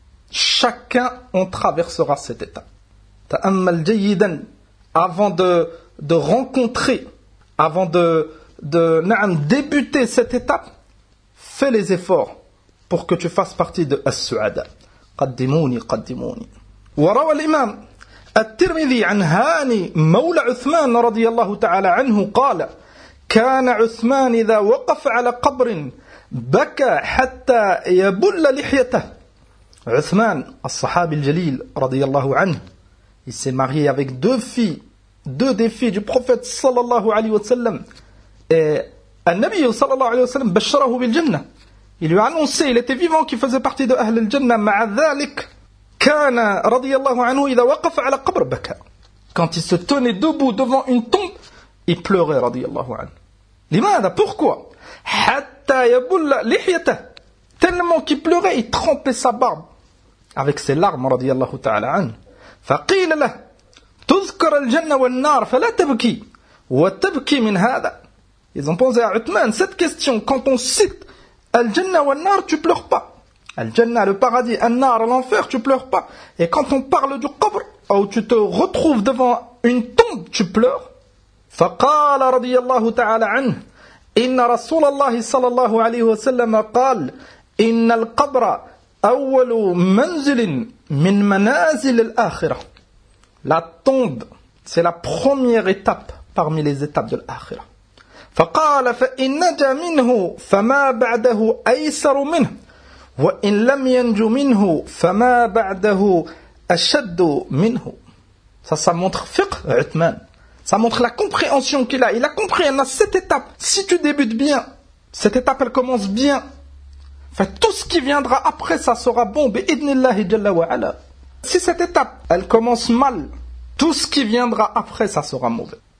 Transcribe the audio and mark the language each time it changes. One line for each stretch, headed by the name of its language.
French: Chacun, on traversera cet état.
Arabic: Ta'ammal jayidan,
French: avant de rencontrer, avant débuter cette étape, fais les efforts pour que tu fasses partie de As-Su'ada.
Arabic: Qaddimouni, qaddimouni. Wa rawa l'imam. الترمذي عن هاني مولى عثمان رضي الله تعالى عنه قال كان عثمان إذا وقف على قبر بكى حتى يبل لحيته. عثمان الصحابي الجليل رضي الله عنه,
French: il s'est marié avec deux des filles du prophète صلى الله عليه وسلم.
Arabic: النبي صلى الله عليه وسلم بشره بالجنة,
French: il lui a annoncé, il était vivant, qu'il faisait partie de
Arabic: أهل الجنة. مع ذلك كان رضي الله عنه إذا وقف على قبر بكى.
French: Quand il se tenait debout devant une tombe, il pleurait رضي الله عنه.
Arabic: لماذا؟ Pourquoi؟ حتى يبل لحيته.
French: Tellement qu'il pleurait, il trempait sa barbe avec ses larmes رضي الله تعالى عنه.
Arabic: فقيل له تذكر الجنة والنار فلا تبكي وتبكي من هذا.
French: Ils ont posé à Uthman cette question, quand on cite الجنة والنار, tu pleures pas. Al-Janna, le paradis, An-Nar, l'enfer, tu pleures pas. Et quand on parle du Qabr, ou tu te retrouves devant une tombe, tu pleures.
Arabic: فَقَالَ رَضِيَ اللَّهُ تَعَالَ عَنْهُ إِنَّ رَسُولَ اللَّهِ صَلَى اللَّهُ عَلَيْهُ وَسَلَّمَ قَالَ إِنَّ الْقَبْرَ أَوَّلُ مَنْزِلٍ مِنْ مَنَازِلِ الْآخِرَةِ.
French: La tombe, C'est la première étape parmi les étapes de l'akhirah.
Arabic: فقال فإن نجا منه فما بعده أيسر منه وإن لم ينج منه فما بعده أشد منه.
French: Ça montre fiqh, Uthman. Ça montre la compréhension qu'il a. Il a compris, il y a cette étape. Si tu débutes bien, cette étape, elle commence bien. Enfin, tout ce qui viendra après, ça sera bon. Bi'idnillahi jalla wa ala. Si cette étape, elle commence mal, tout ce qui viendra après, ça sera mauvais.